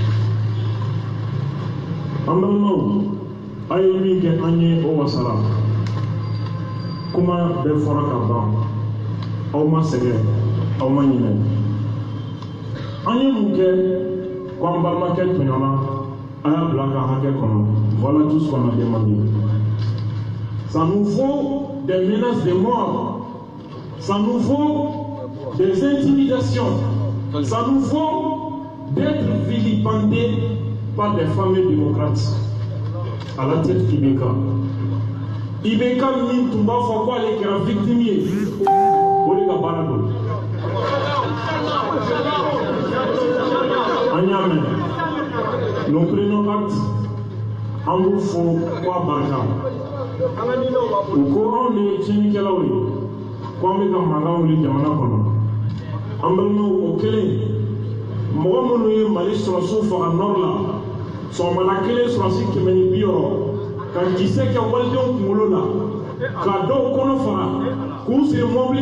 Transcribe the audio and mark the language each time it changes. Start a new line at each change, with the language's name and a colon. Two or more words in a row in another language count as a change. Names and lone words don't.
Bambara: An balimaw a ye min kɛ an ye o wasara. Kuma bɛɛ fɔra ka ban aw ma sɛgɛn aw ma ɲinɛ. An ye mun kɛ ko an balimakɛ tɔɲɔna a y'a bila ka hakɛ kɔnɔ.
French: Voilà tout ce qu'on a demandé. Ça nous faut des menaces de mort, ça nous faut des intimidations, ça nous faut d'être vilipendés par des familles démocrates à la tête d'IBK.
Bambara: IBK min tun b'a fɔ ko ale kɛra victime ye o de ka baara don. An y'a mɛn.
French: Nous prenons acte
Bambara: an b'u fo ko a barika. U ko anw de ye tiɲɛnikɛlaw ye ko an bɛ ka mankan wuli jamana kɔnɔ. An balimaw o kelen mɔgɔ minnu ye Mali sɔrɔsiw faga nord la sɔgɔmada kelen sɔrɔsi 160 ka kisɛ kɛ walidenw kunkolo la ka dɔw kɔnɔ fara k'u siri mɔbili